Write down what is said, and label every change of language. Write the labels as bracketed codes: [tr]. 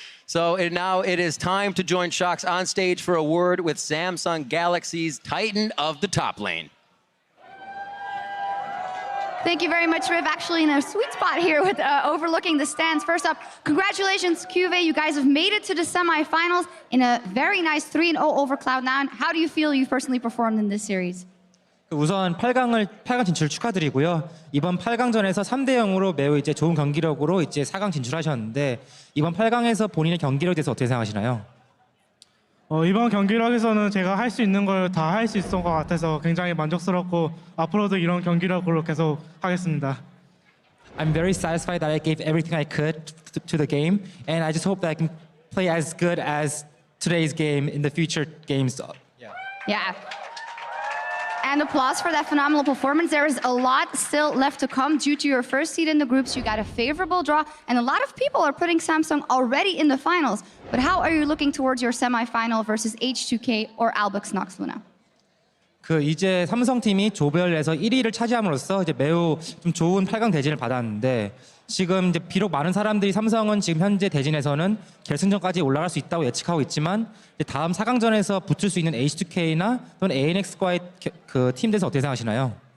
[en] So now it is time to join Shox on stage for a word with Samsung Galaxy's Titan of the top lane. Thank you very much, Riv. Actually in a sweet spot here with overlooking the stands. First up, congratulations, QV. You guys have made it to the semifinals in a very nice 3-0 over Cloud9. How do you feel you personally performed in this series? [ko] 우선 8강 진출 축하드리고요. 이번 8강전에서 3대 0으로 매우 이제 좋은 경기력으로 이제 4강 진출하셨는데 이번 8강에서 본인의 경기력에 대해서 어떻게 생각하시나요? 이번 경기력에서는 제가 할 수 있는 걸 다 할 수 있을 것 같아서 굉장히 만족스럽고 앞으로도 이런 경기력으로 계속 하겠습니다. [en] I'm very satisfied that I gave everything I could to the game, and I just hope that I can play as good as today's game in the future games. Yeah. And applause for that phenomenal performance. There is a lot still left to come due to your first seed in the groups. You got a favorable draw, and a lot of people are putting Samsung already in the finals. But how are you looking towards your semifinal versus H2K or Albux Nox Luna? [ko] 이제 삼성팀이 조별에서 1위를 차지함으로써 이제 매우 좀 좋은 8강 대진을 받았는데 지금 이제 비록 많은 사람들이 삼성은 지금 현재 대진에서는 결승전까지 올라갈 수 있다고 예측하고 있지만 이제 다음 4강전에서 붙을 수 있는 H2K나 또는 ANX과의 그 팀 대해서 어떻게 생각하시나요?